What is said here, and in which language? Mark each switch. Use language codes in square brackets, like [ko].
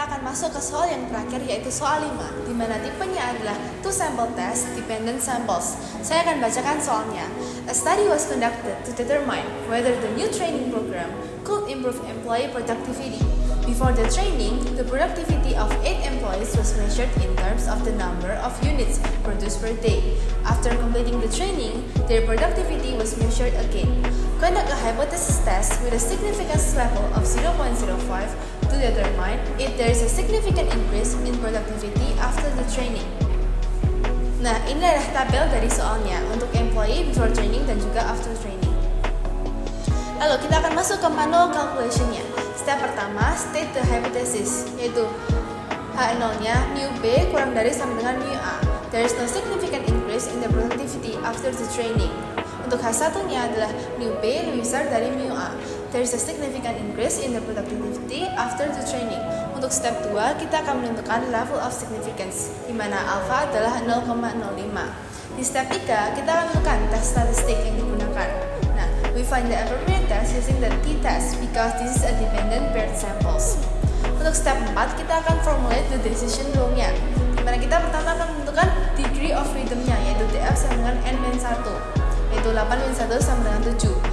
[id] Masuk ke soal yang terakhir yaitu soal 5, di mana tipenya adalah two sample test dependent samples. Saya akan bacakan soalnya. [en] A study was conducted to determine whether the new training program could improve employee productivity. Before the training, the productivity of 8 employees was measured in terms of the number of units produced per day. After completing the training, their productivity was measured again. Conduct a hypothesis test with a significance level of 0.05 to determine if there is a significant increase in productivity after the training. [id] Nah, ini adalah tabel dari soalnya untuk employee before training dan juga after training. Lalu kita akan masuk ke manual calculation- nya. Step pertama, state the hypothesis, yaitu H0-nya mu B kurang dari sama dengan mu A. [en] There is no significant increase in the productivity after the training. [id] Untuk H1-nya adalah mu B lebih besar dari mu A. [en] There is a significant increase in the productivity after the training. [id] Untuk step 2, kita akan menentukan level of significance, di mana alpha adalah 0,05. [en] Di step 3, kita akan menentukan tes statistik yang digunakan. Nah, we find the appropriate test using the t-test because this is a dependent paired samples. [id] Untuk step 4, kita akan formulate the decision rule- nya, di mana kita pertama akan menentukan degree of freedom- nya, yaitu DF sama dengan N-1, yaitu 8-1 sama dengan 7.